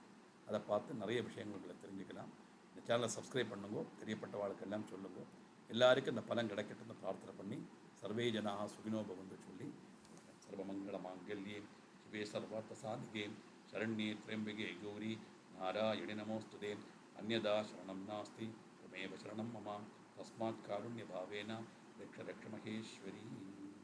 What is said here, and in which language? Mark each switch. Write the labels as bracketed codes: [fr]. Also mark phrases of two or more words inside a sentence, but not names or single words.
[ta] அதை பார்த்து நிறைய விஷயங்கள் உங்களை தெரிஞ்சுக்கலாம். இந்த சேனலை சப்ஸ்கிரைப் பண்ணுங்க. தெரியப்பட்டவாளுக்கெல்லாம் சொல்லுங்க. எல்லாருக்கும் இந்த பலன் கிடைக்கட்டும்னு பிரார்த்தனை பண்ணி [sa] सर्वे जनाः सुखिनो भवन्तु சொல்லி सर्वमङ्गल माङ्गल्ये शिवे सर्वार्थ साधिके शरण्ये त्र्यम्बके गौरि नारायणि नमोऽस्तुते. अन्यथा शरणं नास्ति, त्वमेव शरणं मम. तस्मात् कारुण्यभावेन रक्ष रक्ष महेश्वरी.